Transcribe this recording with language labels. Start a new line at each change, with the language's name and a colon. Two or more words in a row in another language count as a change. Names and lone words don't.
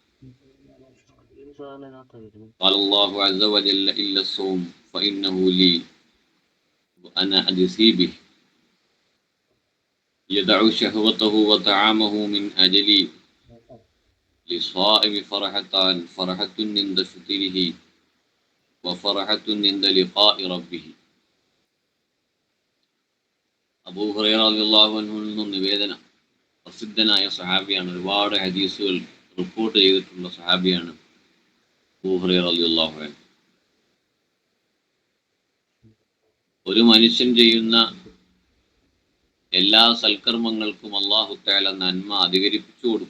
Arabic: قال الله عز وجل إلا الصوم فإنه لي وأنا أجزي به يدع شهوته وطعامه من أجلي للصائم فرحتان فرحة عند فطره وفرحة عند لقاء ربه.
Malayalam: അബൂ ഹുറൈറ
Arabic: رضي الله عنه
Malayalam: നിന്നും നിവേദനം. പ്രസിദ്ധനായ സഹാബിയാണ്, ഒരുപാട് ഹദീസുകൾ റിപ്പോർട്ട് ചെയ്തിട്ടുള്ള സഹാബിയാണ് അബൂ ഹുറൈറ
Arabic: رضي الله عنه.
Malayalam: ഒരു മനുഷ്യൻ ചെയ്യുന്ന എല്ലാ സൽക്കർമ്മങ്ങൾക്കും
Arabic: الله تعالى
Malayalam: നന്മ അധികരിപ്പിച്ചു കൊടുക്കും.